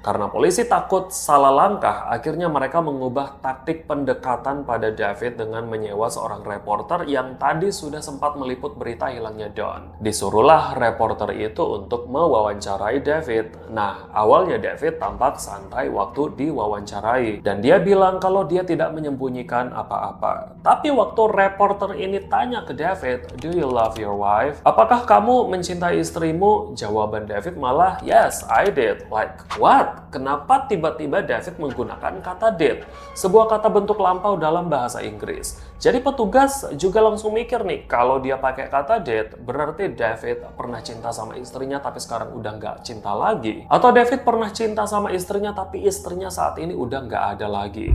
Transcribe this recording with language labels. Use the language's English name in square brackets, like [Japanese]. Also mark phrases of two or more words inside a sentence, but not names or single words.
[Indonesian] Karena polisi takut salah langkah, akhirnya mereka mengubah taktik pendekatan pada David dengan menyewa seorang reporter yang tadi sudah sempat meliput berita hilangnya Don. Disuruhlah reporter itu untuk mewawancarai David. Nah, awalnya David tampak santai waktu diwawancarai dan dia bilang kalau dia tidak menyembunyikan apa-apa. Tapi waktu reporter ini tanya ke David, [English] "Do you love your wife?" [Indonesian] Apakah kamu mencintai istrimu? Jawaban David malah, [English] "Yes, I did." Like, what? [Indonesian] Kenapa tiba-tiba David menggunakan kata did? Sebuah kata bentuk lampau dalam bahasa Inggris. Jadi petugas juga langsung mikir nih, kalau dia pakai kata did, berarti David pernah cinta sama istrinya tapi sekarang udah nggak cinta lagi. Atau David pernah cinta sama istrinya tapi istrinya saat ini udah nggak ada lagi.